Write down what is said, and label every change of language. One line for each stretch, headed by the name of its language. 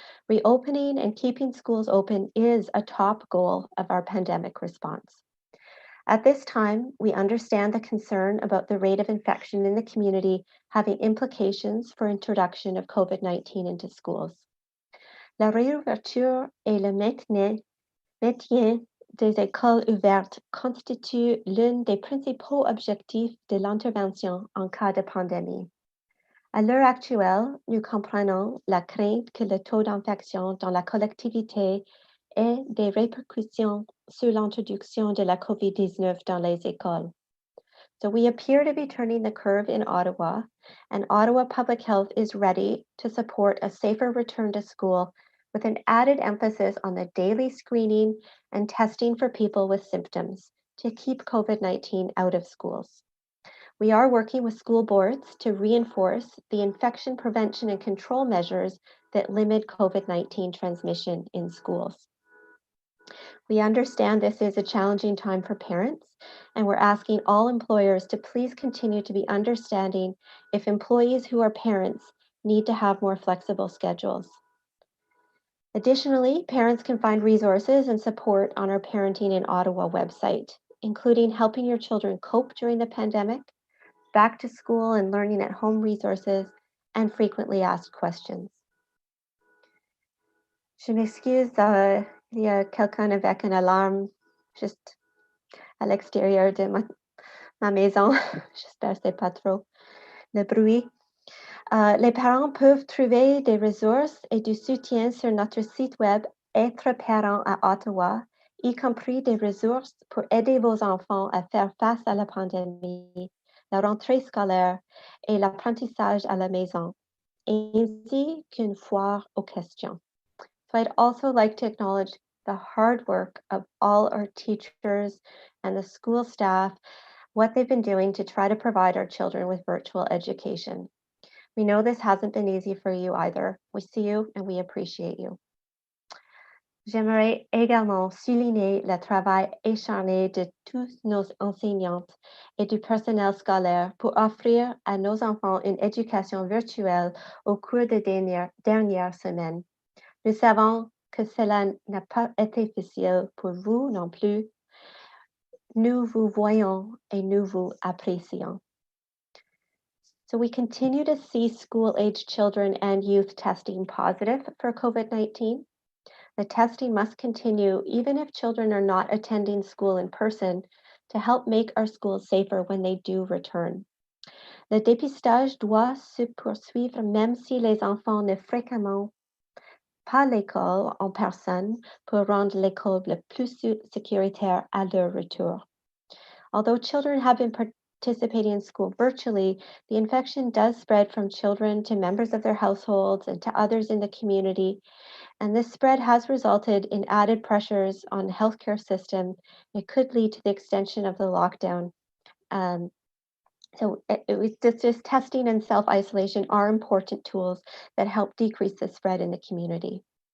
English: Reopening and keeping schools open is a top goal of our pandemic response. At this time, we understand the concern about the rate of infection in the community having implications for introduction of COVID-19 into schools.
French: La réouverture et le maintien des écoles ouvertes constitue l'un des principaux objectifs de l'intervention en cas de pandémie. À l'heure actuelle, nous comprenons la crainte que le taux d'infection dans la collectivité ait des répercussions sur l'introduction de la COVID-19 dans les écoles.
English: So we appear to be turning the curve in Ottawa, and Ottawa Public Health is ready to support a safer return to school with an added emphasis on the daily screening and testing for people with symptoms to keep COVID-19 out of schools. We are working with school boards to reinforce the infection prevention and control measures that limit COVID-19 transmission in schools. We understand this is a challenging time for parents, and we're asking all employers to please continue to be understanding if employees who are parents need to have more flexible schedules. Additionally, parents can find resources and support on our Parenting in Ottawa website, including helping your children cope during the pandemic, back to school and learning at home resources, and frequently asked questions.
French: Je m'excuse, il y a quelqu'un avec une alarme juste à l'extérieur de ma maison. J'espère que c'est pas trop le bruit. Les parents peuvent trouver des ressources et du soutien sur notre site web Être parent à Ottawa y compris des ressources pour aider vos enfants à faire face à la pandémie, la rentrée scolaire et l'apprentissage à la maison, ainsi qu'une foire aux questions.
English: So I'd also like to acknowledge the hard work of all our teachers and the school staff, what they've been doing to try to provide our children with virtual education. We know this hasn't been easy for you either. We see you and we appreciate you.
French: J'aimerais également souligner le travail acharné de tous nos enseignantes et du personnel scolaire pour offrir à nos enfants une éducation virtuelle au cours des dernières semaines. Nous savons que cela n'a pas été facile pour vous non plus. Nous vous voyons et nous vous apprécions.
English: So we continue to see school-aged children and youth testing positive for COVID-19. The testing must continue even if children are not attending school in person to help make our schools safer when they do return.
French: Le dépistage doit se poursuivre même si les enfants ne fréquentent pas l'école en personne pour rendre l'école le plus sécuritaire à leur retour.
English: Although children have been participating in school virtually, the infection does spread from children to members of their households and to others in the community. And this spread has resulted in added pressures on the healthcare system. It could lead to the extension of the lockdown. So just testing and self-isolation are important tools that help decrease the spread in the community.